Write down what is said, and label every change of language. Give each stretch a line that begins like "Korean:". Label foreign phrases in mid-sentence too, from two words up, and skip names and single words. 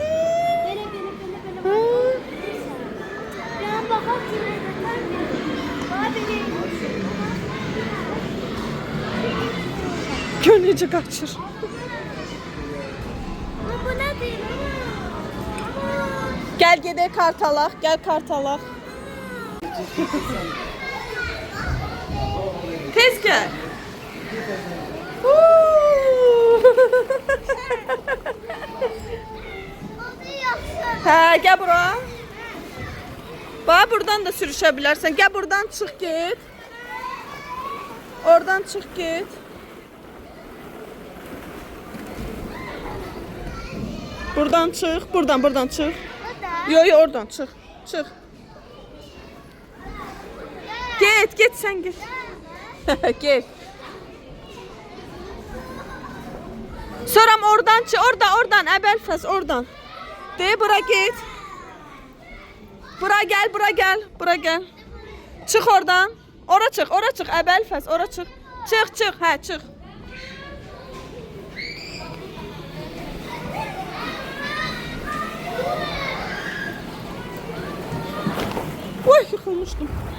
Azerbaijani: Bele. Ya bakar
Turkish: Gönlücü kaçır. Bu ne değil?
Azerbaijani: Gel gedək kart alaq, gel kart alaq. Tez gel. Hə, gel bura. Bax, buradan da sürüşə bilərsən. Gel buradan çıx get. Oradan çıx get. Buradan çıx, buradan çıx. Yo, oradan çıx. Çıx. Get sen get. Get. Sonra oradan çıx, oradan Əbəlfəz oradan. De bura get. Bura gel. Çıx oradan. Ora çıx Əbəlfəz, ora çıx. Çıx, hə, çıx. Oy, yıkılmıştım.